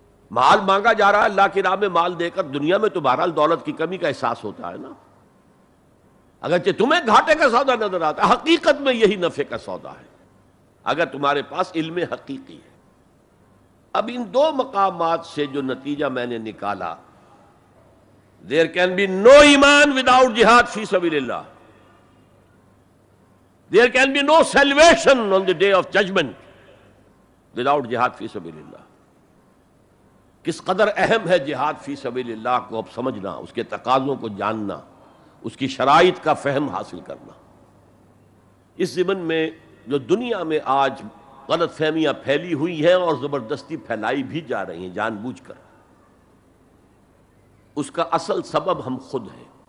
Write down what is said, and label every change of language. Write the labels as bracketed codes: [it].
[ur] مال مانگا جا رہا ہے اللہ کی راہ میں، مال دے کر دنیا میں تو بہرحال دولت کی کمی کا احساس ہوتا ہے نا، اگرچہ تمہیں گھاٹے کا سودا نظر آتا ہے، حقیقت میں یہی نفع کا سودا ہے اگر تمہارے پاس علم حقیقی ہے. اب ان دو مقامات سے جو نتیجہ میں نے نکالا، [en] there can be no ایمان without jihad [ur] فی سبیل اللہ. [en] There can be no salvation on the day of judgment without jihad فی سبیل اللہ. [ur] کس قدر اہم ہے جہاد فی سبیل اللہ کو اب سمجھنا، اس کے تقاضوں کو جاننا، اس کی شرائط کا فہم حاصل کرنا. اس ضمن میں جو دنیا میں آج غلط فہمیاں پھیلی ہوئی ہیں اور زبردستی پھیلائی بھی جا رہی ہیں جان بوجھ کر، اس کا اصل سبب ہم خود ہیں.